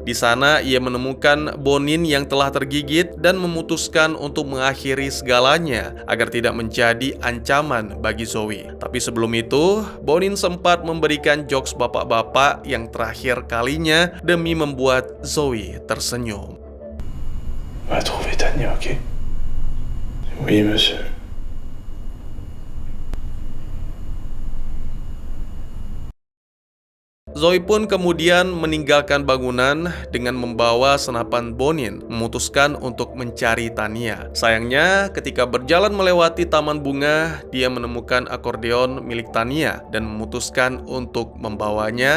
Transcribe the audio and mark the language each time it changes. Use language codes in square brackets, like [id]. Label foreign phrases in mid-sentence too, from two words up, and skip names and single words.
[id] Di sana, ia menemukan Bonin yang telah tergigit dan memutuskan untuk mengakhiri segalanya agar tidak menjadi ancaman bagi Zoe. Tapi sebelum itu, Bonin sempat memberikan jokes bapak-bapak yang terakhir kalinya demi membuat Zoe tersenyum. [fr] On va trouver Tania, ok? Oui, monsieur. [id] Zoe pun kemudian meninggalkan bangunan dengan membawa senapan Bonin, memutuskan untuk mencari Tania. Sayangnya, ketika berjalan melewati taman bunga, dia menemukan akordeon milik Tania dan memutuskan untuk membawanya.